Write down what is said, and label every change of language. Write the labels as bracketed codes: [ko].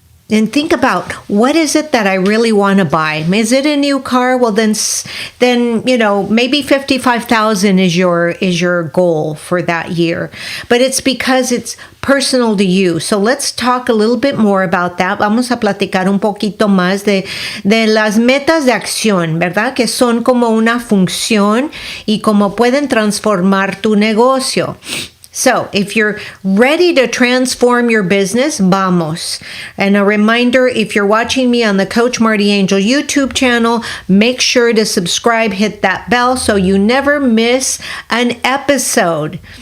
[en] And think about, what is it that I really want to buy? Is it a new car? Well, then maybe $55,000 is your goal for that year. But it's because it's personal to you. So let's talk a little bit more about that. [es] Vamos a platicar un poquito más de las metas de acción, ¿verdad? Que son como una función y cómo pueden transformar tu negocio. [en] So, if you're ready to transform your business, [es] vamos. [en] And a reminder, if you're watching me on the Coach MartiAngel YouTube channel, make sure to subscribe, hit that bell so you never miss an episode.